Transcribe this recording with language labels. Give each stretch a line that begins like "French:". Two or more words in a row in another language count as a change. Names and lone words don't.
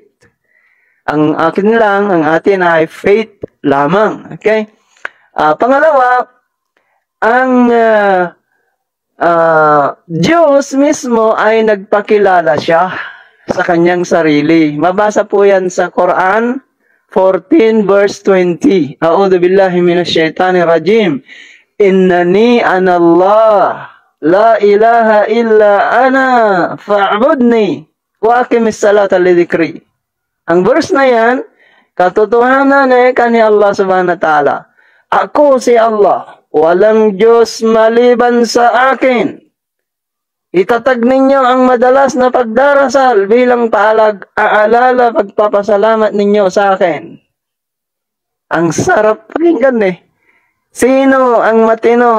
Filipino: Ang akin lang, ang atin ay faith lamang. Okay? Pangalawa, ang Diyos mismo ay nagpakilala siya sa kanyang sarili. Mabasa po yan sa Quran 14 verse 20.
Arabic: أعوذ بالله من الشيطان الرجيم. إنني أنا الله. لا إله إلا أنا فاعبدني وأقم الصلاة لذكري.
Filipino: Ang verse na yan, katotohanan kani
Arabic: الله سبحانه وتعالى.
Filipino: Ako si Allah. walang Diyos maliban sa akin. Itatag ninyo ang madalas na pagdarasal bilang paalala pagpapasalamat ninyo sa akin. Ang sarap pakinggan eh. Sino ang matino?